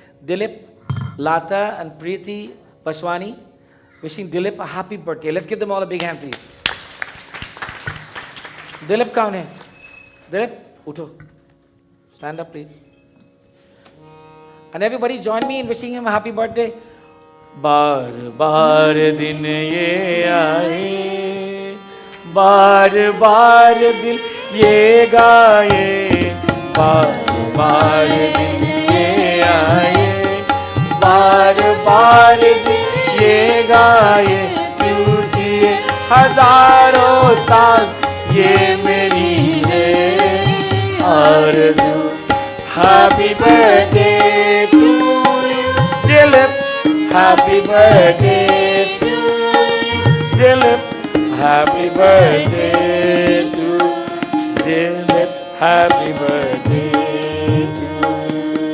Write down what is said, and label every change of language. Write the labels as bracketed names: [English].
[English] Dilip, Lata and Preeti Baswani. Wishing Dilip a happy birthday. Let's give them all a big hand, please. [Hindi] Dilip kaun hai? Dilip, utho. [English] Stand up, please. And everybody join me in wishing him a happy birthday. [Hindi] बार बार दिन ये आए, बार बार दिल ये गाए, बार बार दिन ये आए, बार बार दिल ये गाए, क्यों जिए हजारों साल ये मेरी है आरज़ू। [English] Happy birthday to you, Dilip. Happy birthday to you, Dilip. Happy birthday to Dilip. Happy birthday to you.